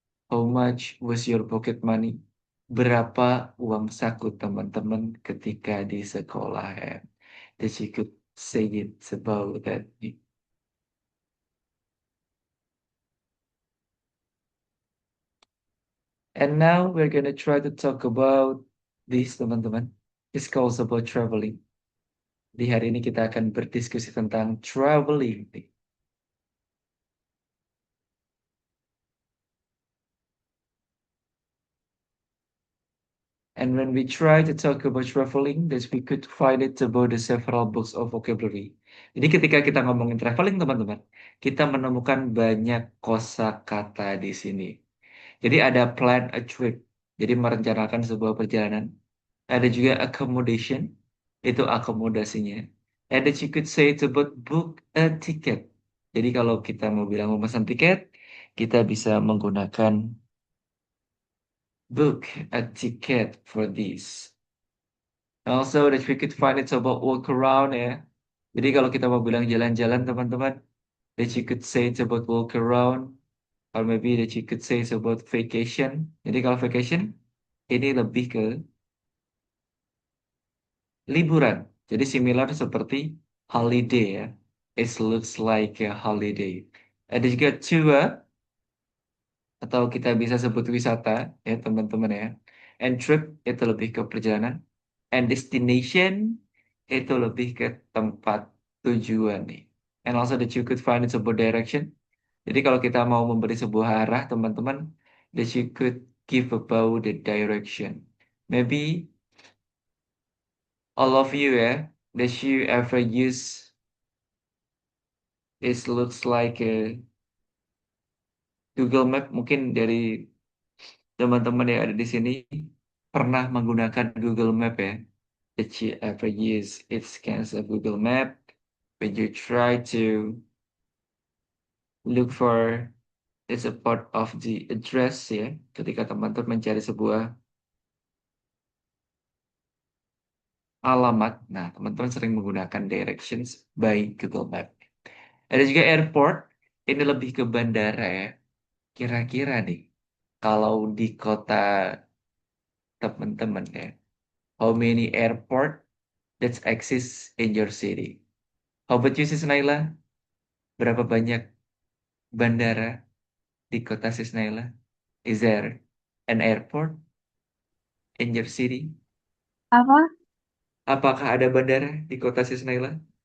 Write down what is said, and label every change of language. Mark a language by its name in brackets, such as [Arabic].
[English] How much was your pocket money? [Indonesian] Berapa uang saku teman-teman ketika di sekolah ya? [English] That you could say it about that. And now we're gonna try to talk about this teman-teman. It's called about traveling. [Indonesian] Di hari ini kita akan berdiskusi tentang traveling. [English] And when we try to talk about traveling, that we could find it about the several books of vocabulary. [Indonesian] Jadi ketika kita ngomongin traveling, teman-teman, kita menemukan banyak kosakata di sini. Jadi ada [English] plan a trip, [Indonesian] jadi merencanakan sebuah perjalanan. Ada juga accommodation, itu akomodasinya. [English] And that you could say it's about book a ticket. [Indonesian] Jadi kalau kita mau bilang memesan tiket, kita bisa menggunakan [English] book a ticket for this. Also that we could find it's about walk around ya. [Indonesian] Jadi kalau kita mau bilang jalan-jalan teman-teman, [English] that you could say it's about walk around, or maybe that you could say it's about vacation. [Indonesian] Jadi kalau vacation, ini lebih ke liburan. Jadi similar seperti holiday ya. [English] It looks like a holiday. [Indonesian] Ada juga tour, atau kita bisa sebut wisata ya teman-teman ya. And trip itu lebih ke perjalanan. And destination itu lebih ke tempat tujuan nih. [English] And also that you could find it [Indonesian] sebuah direction. Jadi kalau kita mau memberi sebuah arah teman-teman, [English] that you could give about the direction. Maybe all of you ya, that you ever use, it looks like a Google Map. [Indonesian] Mungkin dari teman-teman yang ada di sini pernah menggunakan Google Map ya. [English] That you ever use, it scans a Google Map when you try to look for, it's a part of the address ya. [Indonesian] Ketika teman-teman mencari sebuah alamat, nah teman-teman sering menggunakan [English] directions by Google Map. [Indonesian] Ada juga airport, ini lebih ke bandara ya. Kira-kira nih, kalau di kota teman-teman ya, [English] how many airport that exists in your city? How about you, [Indonesian] Sis Naila? Berapa banyak bandara di kota Sis Naila? [English] Is there an airport in your city? [Indonesian] Apa? Apakah ada bandara di kota Sis Naila?